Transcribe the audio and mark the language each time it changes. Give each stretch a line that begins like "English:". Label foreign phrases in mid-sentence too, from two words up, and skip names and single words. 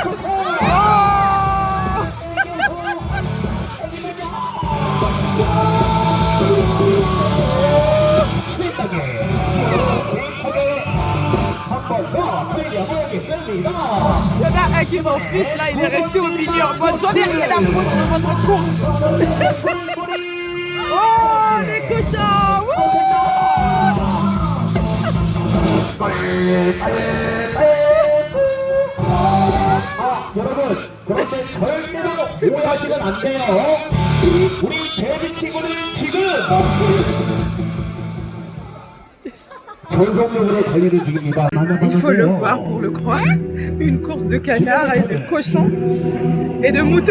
French: Il y en a un qui s'en fiche là, il est resté au milieu. Bon, j'en ai rien à foutre de votre course. Oh les cochons.
Korean: 여러분, 그런데 절대로 오해하시면 안 돼요. 우리 베비 친구는 지금 전속력으로 달리는 중입니다.
French: Il faut le voir pour le croire. Une course de canards et de cochons et de moutons.